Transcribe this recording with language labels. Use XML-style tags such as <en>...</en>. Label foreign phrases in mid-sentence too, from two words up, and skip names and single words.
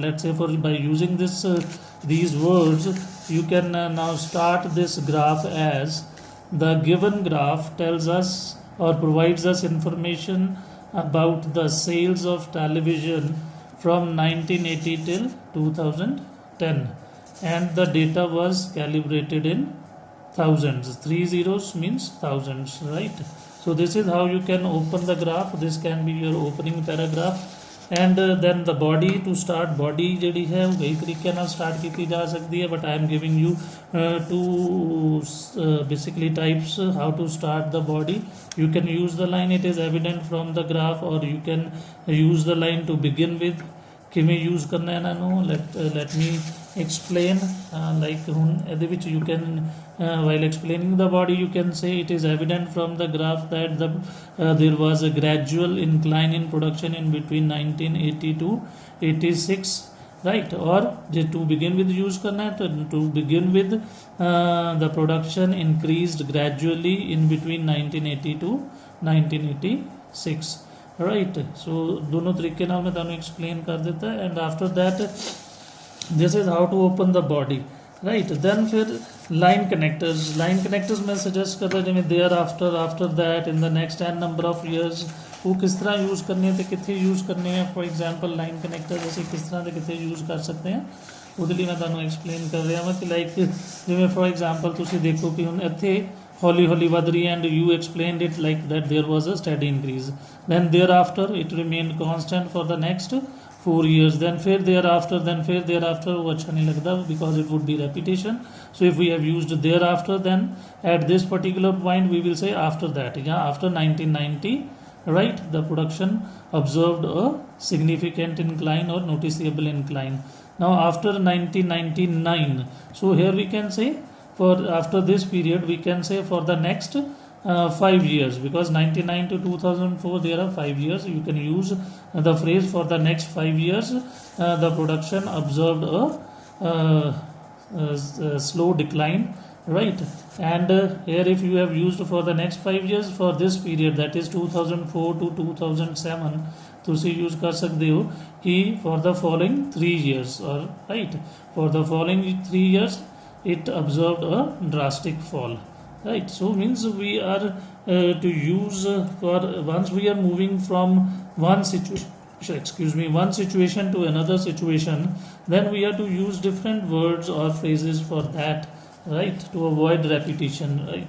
<en>Let's say by using these words you can now start this graph as the given graph tells us or provides us information about the sales of television from 1980 till 2010, and the data was calibrated in thousands. 3 zeros means thousands, right? So this is how you can open the graph. This can be your opening paragraph. And then the body, to start body</en> <pa>ਜਿਹੜੀ ਹੈ ਉਹ ਕਈ ਤਰੀਕੇ ਨਾਲ ਸਟਾਰਟ ਕੀਤੀ ਜਾ ਸਕਦੀ ਹੈ,</pa> <en>ਬਟ I am giving you two basically types how to start the body. You can use the line it is evident from the graph, or you can use the line to begin with.</en> <pa>ਕਿਵੇਂ ਯੂਜ਼ ਕਰਨਾ ਇਹਨਾਂ ਨੂੰ</pa> <en>let me explain. Like</en> <pa>ਹੁਣ ਇਹਦੇ ਵਿੱਚ</pa> <en>you can while explaining the body you can say it is evident from the graph that there was a gradual incline in production in between 1980 to 86, right? Or जे to begin with</en> <hi>use करना है तो</hi> <en>to begin with the production increased gradually in between 1980 to 1986, right?</en> <hi>So दोनों तरीके नाल मैं ਤੁਹਾਨੂੰ explain कर देता है,</hi> <en>and after that this is how to open the body, right? Then फिर line connectors</en> <hi>मैं suggest करता</hi> <en>जिਵੇਂ there after that in the next n number of years</en> <pa>ਉਹ ਕਿਸ ਤਰ੍ਹਾਂ ਯੂਜ਼ ਕਰਨੇ ਤੇ ਕਿੱਥੇ ਯੂਜ਼ ਕਰਨੇ ਆ।</pa> <en>for example line connectors</en> <pa>ਅਸੀਂ ਕਿਸ ਤਰ੍ਹਾਂ ਦੇ ਕਿੱਥੇ ਯੂਜ਼ ਕਰ ਸਕਦੇ ਹਾਂ ਉਹਦੇ ਲਈ ਮੈਂ ਤੁਹਾਨੂੰ ਐਕਸਪਲੇਨ ਕਰ ਰਿਹਾ ਹਾਂ ਕਿ ਲਾਈਕ ਜਿਵੇਂ</pa> <en>for example</en> <pa>ਤੁਸੀਂ ਦੇਖੋ ਕਿ ਹੁਣ ਇੱਥੇ ਹੌਲੀ ਵੱਧ ਰਹੀ ਹੈ,</pa> <en>and you explained it like that there was a steady increase, then thereafter it remained constant for the next 4 years, then फिर thereafter</en> <hi>वो अच्छा नहीं लगता</hi> <en>because it would be repetition. So if we have used thereafter, then at this particular point we will say after that, yeah, after 1990, right, the production observed a significant incline or noticeable incline. Now after 1999, so here we can say for after this period we can say for the next 5 years, because 99 to 2004 there are 5 years. You can use the phrase for the next 5 years the production observed a slow decline, right? And here if you have used for the next 5 years, for this period that is 2004 to 2007 ਤੁਸੀਂ</en> <hi>यूज़ कर सकते हो कि</hi> <en>for the following 3 years, or right, for the following 3 years it observed a drastic fall, right? So means we are to use for once we are moving from one situation to another situation, then we have to use different words or phrases for that, right, to avoid repetition, right?</en>